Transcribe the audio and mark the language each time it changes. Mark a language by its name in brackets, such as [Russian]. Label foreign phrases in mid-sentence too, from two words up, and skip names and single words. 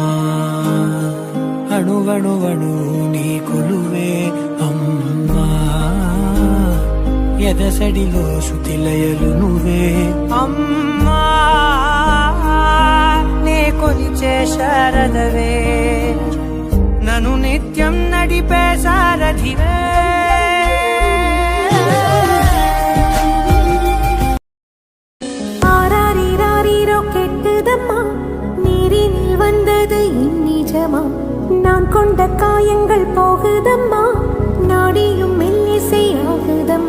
[Telugu] అణువణువణు నీ కొలువే అమ్మా, ఎదసడిలో శృతిలయలు నువ్వే అమ్మా. నే కొలిచే శారదవే, నన్ను నిత్యం నడిపే సారథివే. [Tamil] ஆராரிராரிரோ கெட்டுதம்மா, நீரினில் வந்தது இந்நிஜமா? நான் கொண்ட காயங்கள் போகுதம்மா, நாடியும் மெல்லிசை ஆகுதம்மா.